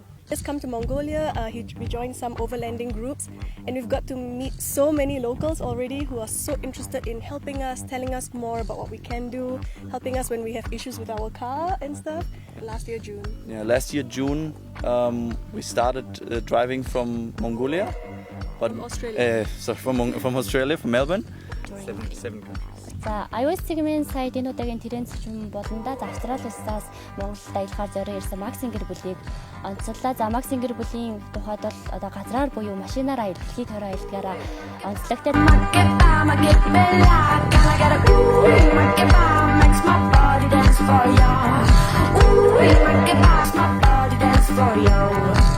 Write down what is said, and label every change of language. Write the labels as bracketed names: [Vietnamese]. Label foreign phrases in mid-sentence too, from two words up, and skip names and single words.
[English] Just come to Mongolia, we joined some overlanding groups, and we've got to meet so many locals already who are so interested in helping us, telling us more about what we can do, helping us when we have issues with our car and stuff. Last year, June. Yeah, last year June we started driving from Mongolia, but From Australia. from Australia, from Melbourne. Seven countries. [Mongolian] За, iOS сегмент сая энэ удаагийн тэрэн зочин болондоо Австрали улсаас Монголд аялахаар зориулж ирсэн Максин гэр бүлийг онцлоо. За, Максин гэр бүлийн тухайд бол одоо газраар буюу машинаар аялах, дэлхийд хороо аялдгаараа онцлогтой. [English] Makes my body dance for you. Ooh, my body dance for you.